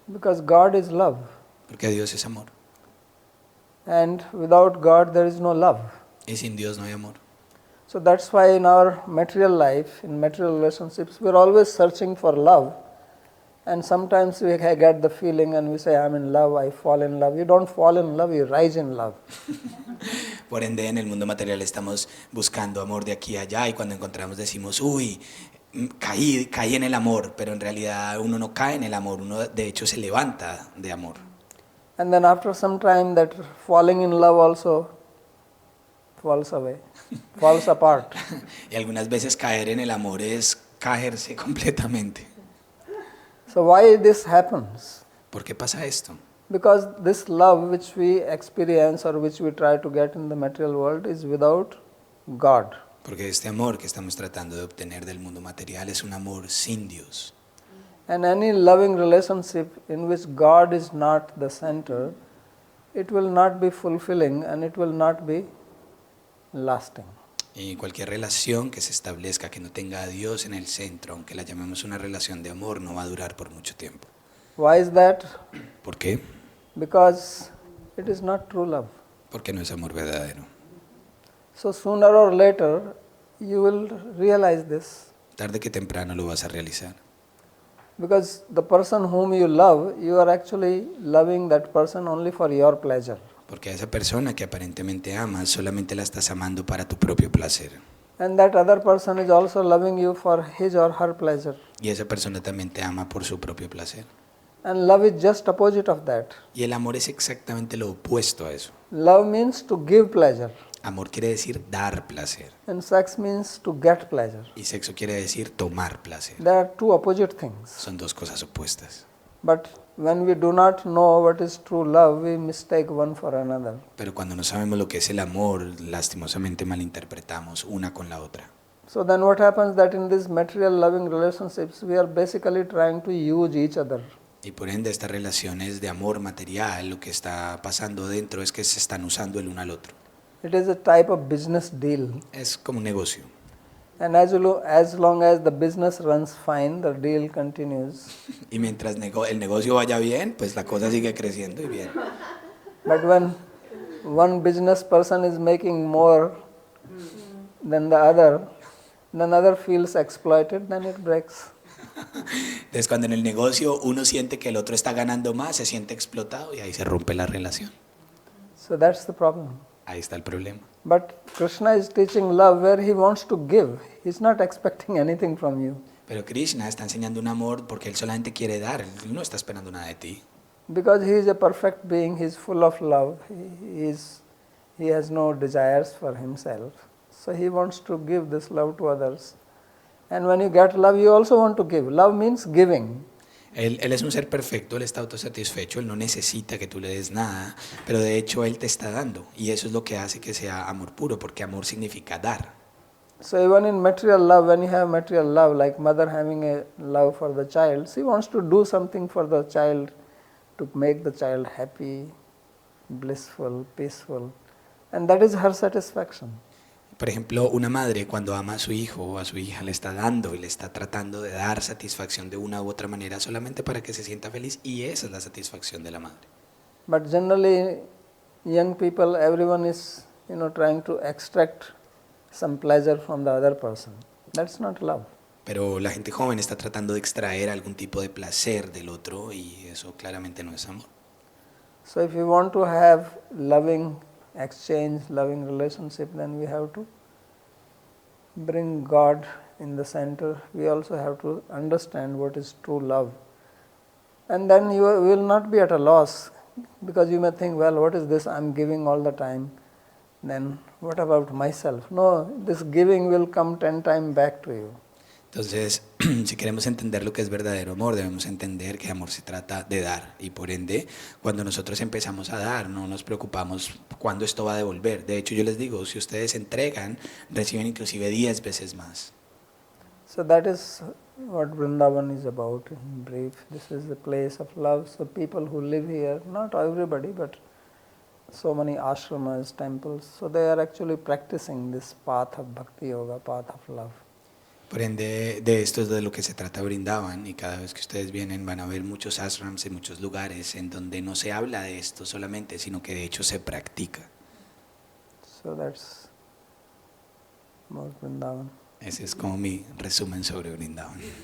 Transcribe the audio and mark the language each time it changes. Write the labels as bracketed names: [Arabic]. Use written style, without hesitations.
[English] Because God is love. [Spanish] Porque Dios es amor. [English] And without God there is no love. [Spanish] Y sin Dios no hay amor. [English] So that's why in our material life, in material relationships, we're always searching for love. And sometimes we get the feeling and we say, I'm in love, I fall in love. You don't fall in love, you rise in love. [Spanish] Por ende, en el mundo material estamos buscando amor de aquí a allá y cuando encontramos decimos, uy, caí en el amor, pero en realidad uno no cae en el amor, uno de hecho se levanta de amor. [English] And then after some time that falling in love also falls away, falls apart. [Spanish] Y algunas veces caer en el amor es caerse completamente. [English] So why this happens? [Spanish] ¿Por qué pasa esto? [English] Because this love which we experience or which we try to get in the material world is without God. [Spanish] Porque este amor que estamos tratando de obtener del mundo material es un amor sin Dios. [English] And any loving relationship in which God is not the center, it will not be fulfilling and it will not be lasting. [Spanish] Y cualquier relación que se establezca que no tenga a Dios en el centro, aunque la llamemos una relación de amor, no va a durar por mucho tiempo. [English] Why is that? [Spanish] ¿Por qué? [English] Because it is not true love. [Spanish] Porque no es amor verdadero. [English] So sooner or later you will realize this. [Spanish] Tarde que temprano lo vas a realizar. [English] Because the person whom you love, you are actually loving that person only for your pleasure. [Spanish] Porque a esa persona que aparentemente amas, solamente la estás amando para tu propio placer. [English] And that other person is also loving you for his or her pleasure. [Spanish] Y esa persona también te ama por su propio placer. [English] And love is just opposite of that. [Spanish] Y el amor es exactamente lo opuesto a eso. [English] Love means to give pleasure. [Spanish] Amor quiere decir dar placer. [English] And sex means to get pleasure. [Spanish] Y sexo quiere decir tomar placer. [English] There are two opposite things. [Spanish] Son dos cosas opuestas. [English] But when we do not know what is true love, we mistake one for another. [Spanish] Pero cuando no sabemos lo que es el amor, lastimosamente malinterpretamos una con la otra. [English] So then what happens that in these material loving relationships, we are basically trying to use each other. [Spanish] Y por ende estas relaciones de amor material, lo que está pasando dentro es que se están usando el uno al otro. [English] It is a type of business deal. [Spanish] Es como un negocio. [English] And as long as the business runs fine, the deal continues. [Spanish] Y mientras el negocio vaya bien, pues la cosa sigue creciendo y bien. [English] But when one business person is making more than the other feels exploited, then it breaks. [Spanish] Entonces cuando en el negocio uno siente que el otro está ganando más, se siente explotado y ahí se rompe la relación. [English] So that's the problem. [Spanish] Ahí está el problema. [English] But Krishna is teaching love where he wants to give. He's not expecting anything from you. [Spanish] Pero Krishna está enseñando un amor porque él solamente quiere dar, él no está esperando nada de ti. [English] Because he is a perfect being, he is full of love. He has no desires for himself. So he wants to give this love to others. And when you get love, you also want to give. Love means giving. [Spanish] Él es un ser perfecto, él está autosatisfecho, él no necesita que tú le des nada, pero de hecho él te está dando. Y eso es lo que hace que sea amor puro, porque amor significa dar. [English] So even in material love, when you have material love, like mother having a love for the child, she wants to do something for the child to make the child happy, blissful, peaceful. And that is her satisfaction. [Spanish] Por ejemplo, una madre cuando ama a su hijo o a su hija le está dando y le está tratando de dar satisfacción de una u otra manera solamente para que se sienta feliz y esa es la satisfacción de la madre. [English] But generally, young people, everyone is, trying to extract some pleasure from the other person. That's not love. [Spanish] Pero la gente joven está tratando de extraer algún tipo de placer del otro y eso claramente no es amor. [English] So if you want to have loving exchange, loving relationship, then we have to bring God in the center. We also have to understand what is true love. And then you will not be at a loss, because you may think, well, what is this I'm giving all the time? Then what about myself? No, this giving will come 10 times back to you. [Spanish] Entonces, si queremos entender lo que es verdadero amor, debemos entender que amor se trata de dar. Y por ende, cuando nosotros empezamos a dar, no nos preocupamos cuándo esto va a devolver. De hecho, yo les digo, si ustedes entregan, reciben inclusive 10 veces más. [English] So that is what Vrindavan is about in brief. This is the place of love. So people who live here, not everybody, but so many ashramas, temples, so they are actually practicing this path of bhakti yoga, path of love. [Spanish] Por ende, de esto es de lo que se trata Vrindavan, y cada vez que ustedes vienen van a ver muchos ashrams en muchos lugares en donde no se habla de esto solamente, sino que de hecho se practica. [English] So that's about Vrindavan. [Spanish] Ese es como mi resumen sobre Vrindavan.